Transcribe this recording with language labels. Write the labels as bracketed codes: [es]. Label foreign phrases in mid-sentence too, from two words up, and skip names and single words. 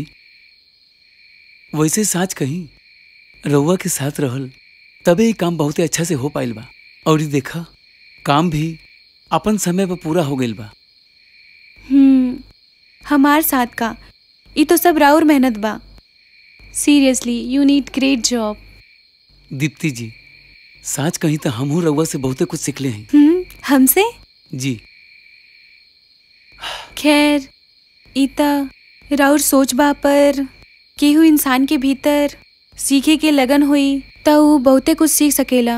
[bho] वैसे साच कहीं रउआ के साथ रहल तबे ये काम बहुत अच्छा से हो पाइल बा। और ये देखा काम भी अपन समय पर पूरा हो गइल बा। हमार साथ का ये तो सब राउर मेहनत बा। [en] Seriously you need great job. [bho] दीप्ति जी साच कहीं तो हमहू रउआ से बहुते कुछ सीखले हैं। हमसे? जी। खैर इता राउर सोच बा पर केहू इंसान के भीतर सीखे के लगन हुई त ऊ बहुते कुछ सीख सकेला।